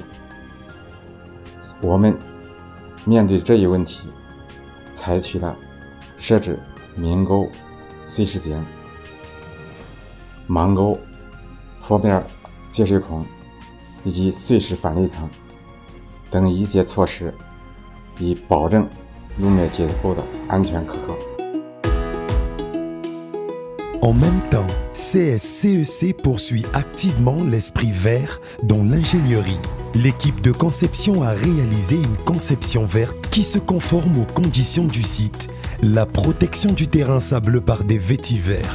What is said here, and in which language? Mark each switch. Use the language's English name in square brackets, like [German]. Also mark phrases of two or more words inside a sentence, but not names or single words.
[Chinese] 我们面对这一问题，采取了设置明沟、碎石井、盲沟、坡面泄水孔以及碎石反类层等一些措施，以保证路面结构的安全可靠。 [French] En même temps, CSCEC poursuit activement l'esprit vert dans l'ingénierie. L'équipe de conception a réalisé une conception verte qui se conforme aux conditions du site. La protection du terrain sableux par des vétivers.